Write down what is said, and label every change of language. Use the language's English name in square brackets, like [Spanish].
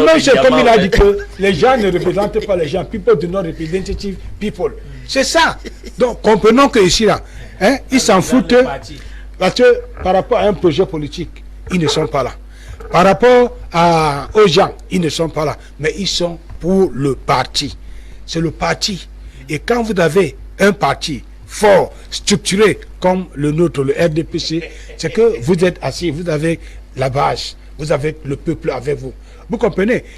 [French] même chose comme il a dit que les gens ne représentent pas les gens. [English] People do not representative people. [French] C'est ça. Donc comprenons que ici là, hein, ils s'en foutent parce que par rapport à un projet politique, ils ne sont pas là. Par rapport aux gens, ils ne sont pas là, mais ils sont pour le parti. C'est le parti. Et quand vous avez un parti fort, structuré comme le nôtre, le RDPC, c'est que vous êtes assis, vous avez la base, vous avez le peuple avec vous. Vous comprenez?